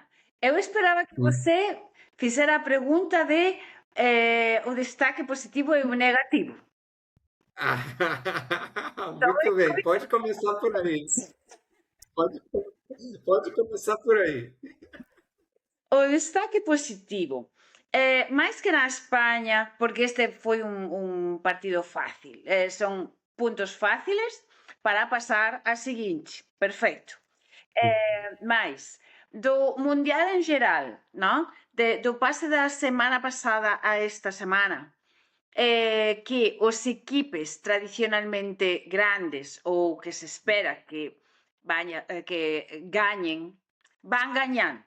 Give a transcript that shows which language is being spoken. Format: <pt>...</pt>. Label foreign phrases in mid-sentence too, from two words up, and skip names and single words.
<pt>Eu esperava que você fizesse a pergunta de o destaque positivo e o negativo. Muito bem, pode começar por aí. Pode começar por aí. O destaque positivo.</pt> <gl>Mais que na Espanha, porque este foi un partido fácil. Son puntos fáciles para pasar a seguinte. Perfecto. Mais, do Mundial en geral, ¿no? Do pase da semana pasada a esta semana, que os equipes tradicionalmente grandes ou que se espera que gañen, van gañando.</gl>